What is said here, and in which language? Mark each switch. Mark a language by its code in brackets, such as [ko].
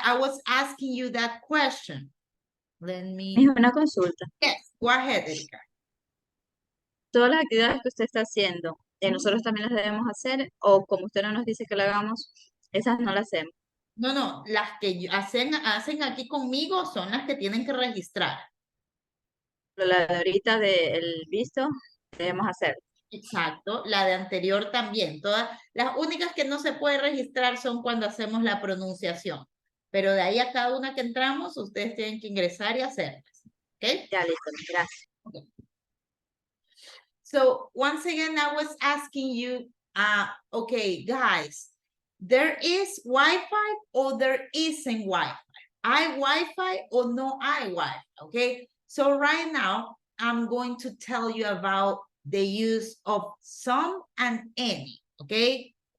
[en] I was asking you that question. Let me, [es] Es una consulta. [en] yes, go ahead, Erika. [es] Todas las actividades que usted está haciendo, ¿nosotros también las debemos hacer? O como usted no nos dice que la hagamos, esas no las hacemos. No, las que hacen aquí conmigo son las que tienen que registrar. Pero la de ahorita del visto, debemos hacer. Exacto, la de anterior también. Todas las únicas que no se puede registrar son cuando hacemos la pronunciación. Pero de ahí a cada una que entramos, ustedes tienen que ingresar y hacerlas. ¿Ok? Ya, listo, gracias. [en] Okay. So once again, I was asking you, okay, guys, there is Wi-Fi or there isn't Wi-Fi? I Wi-Fi or no I Wi-Fi, okay? So right now, I'm going to tell you about the use of some and any, okay?